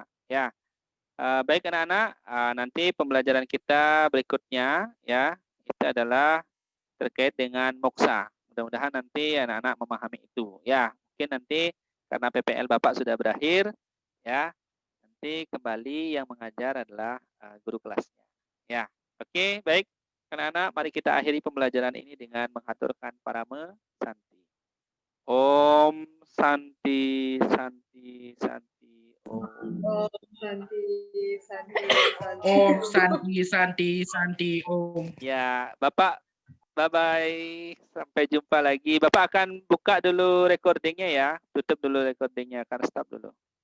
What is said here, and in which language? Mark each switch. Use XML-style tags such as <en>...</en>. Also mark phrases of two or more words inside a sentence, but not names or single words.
<id>Ya, baik anak-anak, nanti pembelajaran kita berikutnya ya itu adalah terkait dengan moksa. Mudah-mudahan nanti anak-anak memahami itu. Ya, mungkin nanti karena PPL Bapak sudah berakhir, ya, nanti kembali yang mengajar adalah guru kelasnya. Ya, oke, baik. Anak-anak, mari kita akhiri pembelajaran ini dengan mengaturkan</id> <sa>parama santi. Om Santi, Santi, Santi, Om. Om Santi, Santi, Santi. Om Santi Santi Santi Om.</sa> <id>Ya, Bapak, bye-bye. Sampai jumpa lagi. Bapak akan buka dulu recordingnya ya. Tutup dulu recordingnya, akan stop dulu.</id>